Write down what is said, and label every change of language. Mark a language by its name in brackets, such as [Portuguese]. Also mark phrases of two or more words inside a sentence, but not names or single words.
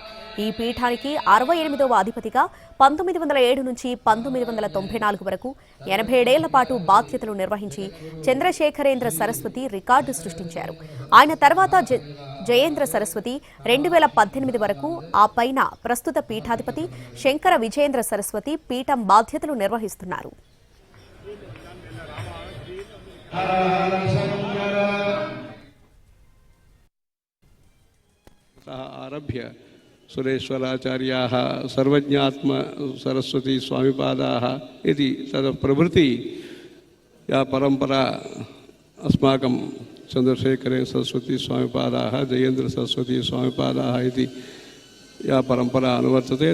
[Telugu] ఈ పీఠానికి 68వ అధిపతిగా 1907 నుంచి 1994 వరకు 87 ఏళ్ల పాటు బాధ్యతలు నిర్వహించి చంద్రశేఖరేంద్ర సరస్వతి రికార్డు సృష్టించారు. ఆయన తర్వాత జయేంద్ర సరస్వతి 2018 వరకు, ఆ పైన ప్రస్తుత పీఠాధిపతి శంకర విజయేంద్ర సరస్వతి పీఠం బాధ్యతలు నిర్వహిస్తున్నారు. [Sanskrit] आरभ्य सुरेश्वराचार्याः सर्वज्ञात्म सरस्वती स्वामिपादाः इति तद् प्रभृति या परंपरा अस्माकं चंद्रशेखरे सरस्वती स्वामिपादाः जयेन्द्र सरस्वती स्वामिपादाः इति या परंपरा अनुवर्तते.